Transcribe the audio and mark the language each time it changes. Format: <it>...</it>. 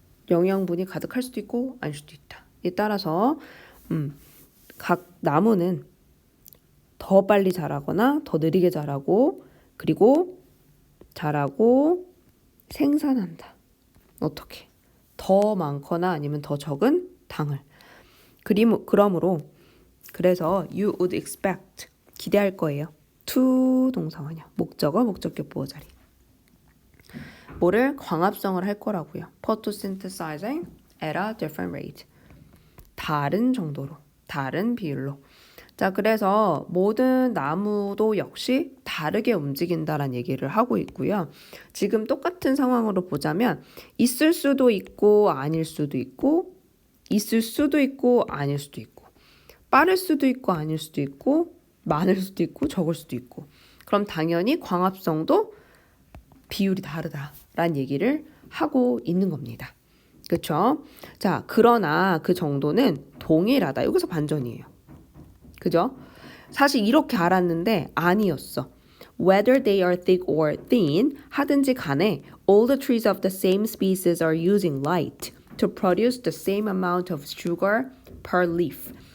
<ko>영양분이 가득할 수도 있고 아닐 수도 있다. 이에 따라서 각 나무는 더 빨리 자라거나 더 느리게 자라고 그리고 자라고 생산한다. 어떻게? 더 많거나 아니면 더 적은 당을. 그러므로 그래서</ko> <en>you would expect</en> <ko>기대할 거예요. to 동사원형 목적어 목적격 보호 자리. 뭐를 광합성을 할 거라고요.</ko> <en>photosynthesizing at a different rate.</en> <ko>다른 정도로, 다른 비율로. 자, 그래서 모든 나무도 역시 다르게 움직인다라는 얘기를 하고 있고요. 지금 똑같은 상황으로 보자면 있을 수도 있고 아닐 수도 있고 있을 수도 있고 아닐 수도 있고 빠를 수도 있고 아닐 수도 있고 많을 수도 있고 적을 수도 있고 그럼 당연히 광합성도 비율이 다르다라는 얘기를 하고 있는 겁니다. 그렇죠? 자, 그러나 그 정도는 동일하다. 여기서 반전이에요. 그죠? 사실 이렇게 알았는데 아니었어.</ko> <en>Whether they are thick or thin,</en> <ko>하든지 간에</ko> <en>all the trees of the same species are using light to produce the same amount of sugar per leaf.</en>